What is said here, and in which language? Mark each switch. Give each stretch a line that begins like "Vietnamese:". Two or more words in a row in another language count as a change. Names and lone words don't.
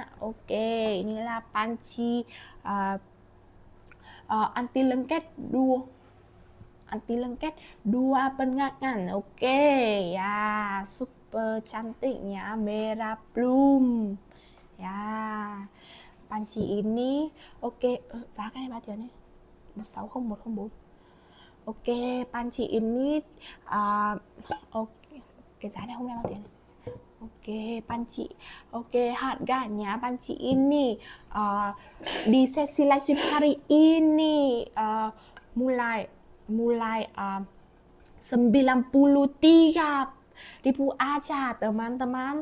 Indonesian: Oke, inilah panci anti lengket dua penggangan. Oke, ya, super cantiknya merah plum. Ya. Panci ini
Vietnamese: giá cái này bao tiền đấy? 160104. Ok,
Indonesian: panci ini
Vietnamese: cái giá này hôm nay bao tiền?
Indonesian: Harganya panci ini di sesi
English: live stream
Indonesian: hari ini mulai 93.000 aja, teman-teman.